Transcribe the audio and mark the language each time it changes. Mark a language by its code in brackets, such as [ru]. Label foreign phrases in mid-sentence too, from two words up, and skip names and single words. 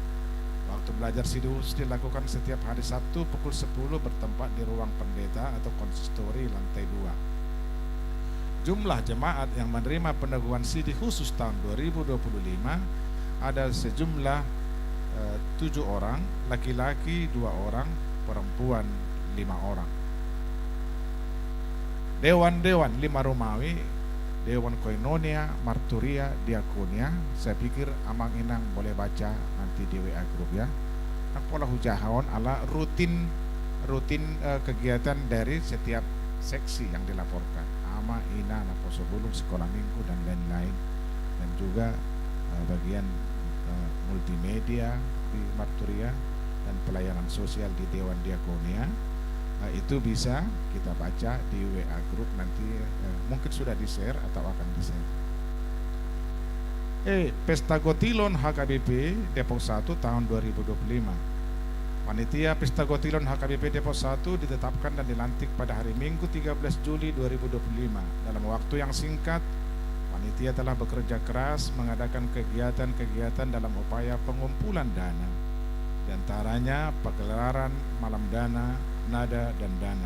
[id] Waktu belajar CD khusus dilakukan setiap hari Sabtu pukul 10 bertempat di ruang pendeta atau konsistori lantai 2. Jumlah jemaat yang menerima peneguhan CD khusus tahun 2025 ada sejumlah 7 orang, laki-laki 2 orang, perempuan 5 orang. Dewan-dewan 5 Romawi, Dewan Koinonia, Marturia, Diakonia. Saya pikir [bbc] amang inang [id] boleh baca nanti di WA grup ya. [bbc] Pola hujahon ala [id] rutin kegiatan dari setiap seksi yang dilaporkan. [bbc] Ama, ina, naposo bulung, [id] sekolah minggu dan lain-lain. Dan juga bagian multimedia di Marturia dan pelayanan sosial di Dewan Diakonia. Itu bisa kita baca di WA grup nanti, mungkin sudah di-share atau akan di-share. Pesta Gotilon HKBP Depok 1 tahun 2025. Panitia Pesta Gotilon HKBP Depok 1 ditetapkan dan dilantik pada hari Minggu 13 Juli 2025. Dalam waktu yang singkat, panitia telah bekerja keras mengadakan kegiatan-kegiatan dalam upaya pengumpulan dana, di antaranya pagelaran malam dana, nada dan dana.